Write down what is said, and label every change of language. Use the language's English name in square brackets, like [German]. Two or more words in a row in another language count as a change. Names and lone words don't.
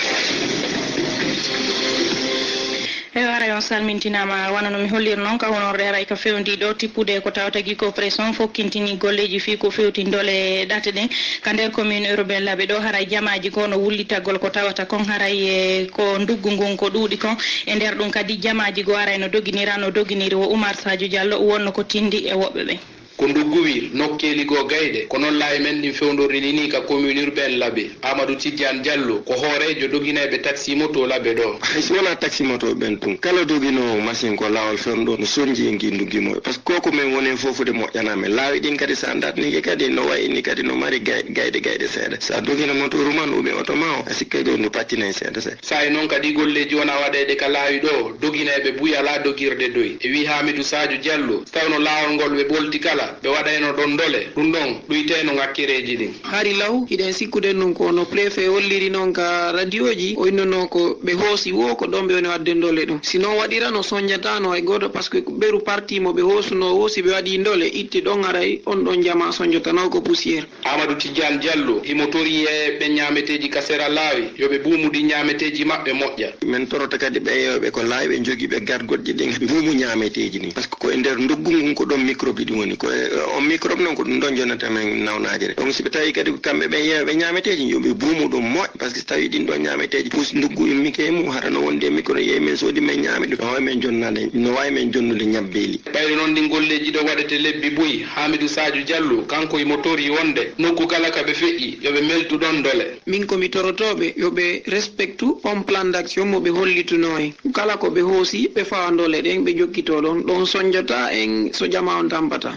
[Fula] waray on salmintinama wona no mi hollir noon ka honorde haray ko fewndi ɗo tippude ko tawata guiko pression fokkintini golleji fi ko fewti dole ɗate ɗen ka nder [French] commune urbain [Fula] laaɓe ɗo haray jamaji ko no wullitagol ko tawata kon haray e ko nduggu ngun ko ɗuuɗi kon e nder ɗum kadi jamaji go aray no doginiri wo Oumar Sadio Diallo wonno ko tindi e woɓɓe ɓen ko ndugguwil nokkeli go gayɗe ko noon laawi men ɗin fewdorini ni ka [French] commune urbain [Fula] laaɓe Amadou Tidiane Diallo ko hoorejo doguinaɓe [French] taxi moto [Fula] laaɓe ɗo hayso wona [French] taxi moto [Fula] ɓen tun kala dogino machine ko lawol fenɗo no sonji e guindugimo [French] par ce que [Fula] koko men woni fofude moƴƴaname laawi ɗin kadi sa darniki kadi no wayini kadi no mari gayɗe seeɗa sa dogina moto ruman uɓe oto ma o a sikkay ɗo no pattinay seeɗa sa e noon kadi golleji wona waɗede ka laawi ɗo doguinaɓe buuyi ala dogirde doy e wi Hamidou Sadio Diallo tawno laawol ngol ɓe ɓolti kala seeɗa ɓe waɗayno ɗon dole ɗum ɗon ɗuyteno ngakkireji ɗin hari law hiɗen sikkuden ɗum ko no préfet holliri noon ka radio ji o innono ko ɓe hoosi wo ko ɗon ɓe woni wadde dole ɗum sinon waɗira no soñjatano hay goto [French] par ce que [Fula] ɓeru parti mo ɓe hoosuno hoosi ɓe waɗi dole itti ɗon aray on ɗon jama soñjatano ko poussiére. Amadou Tidiane Diallo himo tori e ɓe ñameteji kasera laawi yoɓe ɓuumudi ñameteji maɓɓe moƴƴa min torota kadi ɓeyeɓe ko laawi ɓe jogui ɓe gargoɗɗe ɗin mbuumu ñameteji ɗin [French] par ce que [Fula] ko e nder ndoggu ko ɗon microbe ɗi woni ko on microbe noon ko ɗum ɗon jonnata men nawnaji ɗe donc si ɓe tawi kadi kamɓe ɓe yeeɓe ñameteji yoɓe buumu ɗum moƴƴa [French] par ce que [Fula] so tawi ɗin ɗon ñameteji pus nduggu immike mum hara no wonde micro yeeyi men soodi men ñaami ɗum no wawi men jonnade no wawi men jonnude ñabbeeli ɓayde noon ɗin golleji ɗo waɗete lebbi boyi Hamidou Sadio Diallo kanko imo tori wonde nokku kala ka ɓe feƴƴi yoɓe meltu ɗon dole min komi torotoɓe yoɓe respectu on [French] plan d' action [Fula] mo ɓe hollituno en kala ko ɓe hoosi ɓe fawa dole ɗen ɓe jokkito ɗon ɗon soñjata en so jama on tampata